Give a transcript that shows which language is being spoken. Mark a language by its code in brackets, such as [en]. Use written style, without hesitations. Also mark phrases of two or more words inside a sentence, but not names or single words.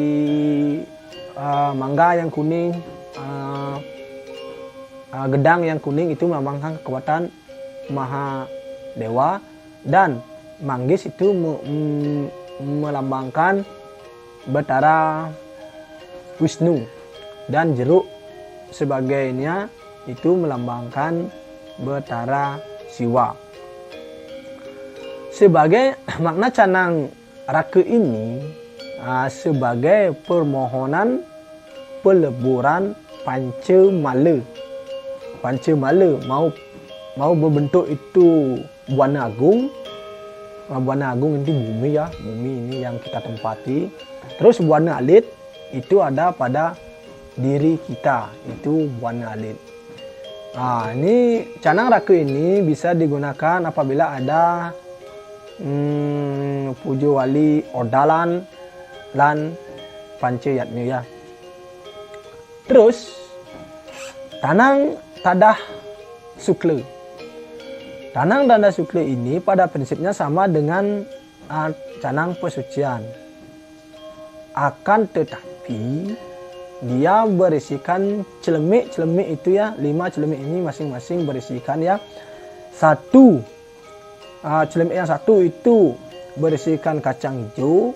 [id] mangga yang kuning, gedang yang kuning itu melambangkan kekuatan Maha Dewa, dan manggis itu melambangkan Betara Wisnu, dan jeruk sebagainya itu melambangkan Betara Siwa. Sebagai makna canang raka ini sebagai permohonan peleburan Pancamala. Pancamala mau berbentuk itu Buana Agung. Buana Agung ini bumi ya, bumi ini yang kita tempati. Terus Buana Alit itu ada pada diri kita, itu Buana Alit. Ini canang raka ini bisa digunakan apabila ada pujo wali odalan lan pancayatnya ya. Terus tanang tadah sukle. Tanang tadah sukle ini pada prinsipnya sama dengan canang pesucian. Akan tetapi dia berisikan celemik itu ya, 5 celemik ini masing-masing berisikan ya. Celemik yang satu itu berisikan kacang hijau.